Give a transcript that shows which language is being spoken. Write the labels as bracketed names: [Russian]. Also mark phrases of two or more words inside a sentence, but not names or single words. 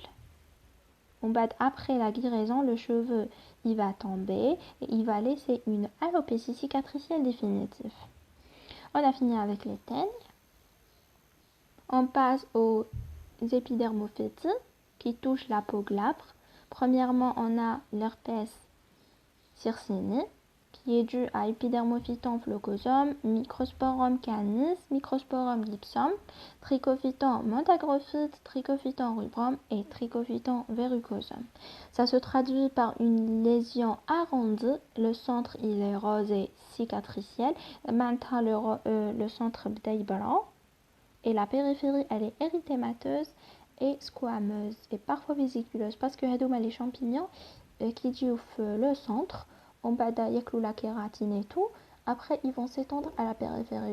[French] Après la guérison, le cheveu il va tomber et il va laisser une alopécie cicatricielle définitive. On a fini avec les teignes. On passe aux épidermophytes qui touchent la peau glabre. Premièrement, on a l'herpès circini, qui est dû à Epidermophyton flocosum, Microsporum canis, Microsporum gypsum, Trichophyton montagrophyte, Trichophyton rubrum et Trichophyton verrucosum. Ça se traduit par une lésion arrondie. Le centre il est rose et cicatriciel. Maintenant le centre blanc et la périphérie elle est érythémateuse et squameuses et parfois vésiculeuses parce que les champignons qui disent le centre, on [Arabic] بدا ياكلو [French] la kératine et tout, après ils vont s'étendre à la périphérie.